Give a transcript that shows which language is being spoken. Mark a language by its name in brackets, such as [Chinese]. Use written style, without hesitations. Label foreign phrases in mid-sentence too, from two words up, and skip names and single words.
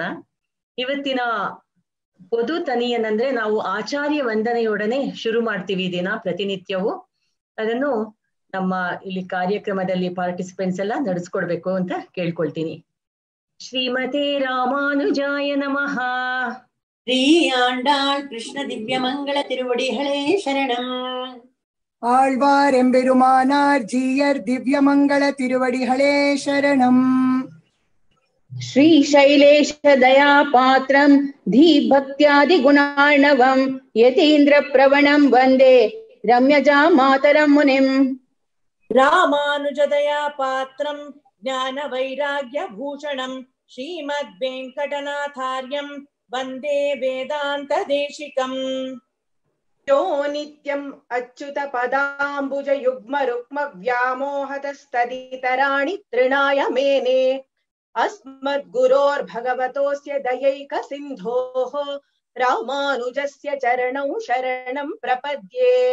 [Kannada] ಇವತ್ತಿನ ಪೊದು ತನಿಯನಂದ್ರೆ ನಾವು ಆಚಾರ್ಯ ವಂದನೆಯೊಡನೆ ಶುರು ಮಾಡ್ತೀವಿ ದಿನ ಪ್ರತಿನಿತ್ಯವೂ. ಅದನ್ನು ನಮ್ಮ ಇಲ್ಲಿ ಕಾರ್ಯಕ್ರಮದಲ್ಲಿ ಪಾರ್ಟಿಸಿಪೆಂಟ್ಸ್ ಎಲ್ಲ ನಡೆಸ್ಕೊಡ್ಬೇಕು ಅಂತ ಕೇಳ್ಕೊಳ್ತೀನಿ. [Sanskrit] ಶ್ರೀಮತೆ ರಾಮಾನುಜಾಯ ನಮಃ. ಶ್ರೀ ಆಂಡಾಳ್ ಕೃಷ್ಣ ದಿವ್ಯ ಮಂಗಳ ತಿರುವಡಿಗಳೇ ಶರಣಂ. [Tamil] ஆழ்வார் எம்பெருமானார் ஜீயர் திவ்யமங்கள திருவடிகளே சரணம். [Sanskrit] ஸ்ரீ சைலேஷ தயா பாத்திரம் தீபக்தியாதி குணார்ணவம் யதீந்திர பிரவணம் வந்தே ரம்யஜா மாதரம் முனிம். ராமானுஜ தயா பாத்திரம் ஞான வைராக்ய பூஷணம் ஸ்ரீமத் வெங்கடநாதார்யம் வந்தே வேதாந்த தேசிகம். यो नित्यं अच्युत पदाम्बुज युग्म रुक्म व्यामोहतस्तदितराणि तृणाय मेने अस्मद्गुरोर्भगवतोऽस्य दयैक सिन्धोः रामानुजस्य चरणौ शरणं प्रपद्ये.